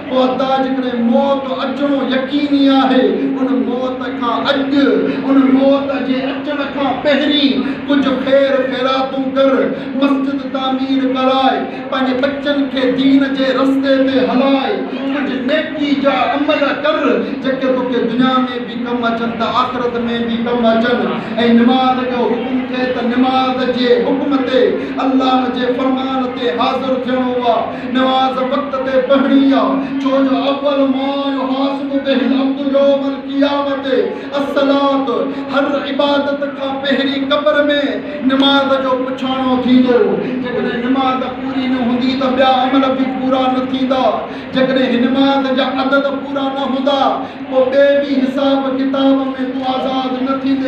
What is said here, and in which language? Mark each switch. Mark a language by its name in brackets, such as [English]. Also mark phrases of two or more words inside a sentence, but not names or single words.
[Sindhi] पोइ अदा जेकॾहिं मौत अचणो यकीनी आहे, उन मौत खां अॼु, उन मौत जे अचण खां पहिरीं कुझु ख़ैर ख़ैरातूं कर, मस्जिद तामीर कराए, पंहिंजे बच्चनि खे दीन जे रस्ते ते हलाए, कुझु नेकी जा अमल कर जेके तोखे दुनिया में बि कमु अचनि त आख़िरत में बि कमु अचनि। ऐं निमाज़ जो हुकुम थिए त निमाज़ जे हुकुम ते, अल्लाह जे फरमान ते हाज़िर थियणो आहे। निमाज़ वक़्त ते पढ़णी आहे, छो जो [Arabic] أول ما يحاسب به العبد يوم القيامة الصلاة. [Sindhi] हर इबादत खां पहिरीं क़ब्र में निमाज़ जो पुछाणो थींदो। जेकॾहिं निमाज़ पूरी न हूंदी त ॿिया अमल बि पूरा न थींदा। जेकॾहिं निमाज़ जा अदद पूरा न हूंदा पोइ ॿिए बि हिसाब किताब में तूं आज़ाद न थींदे।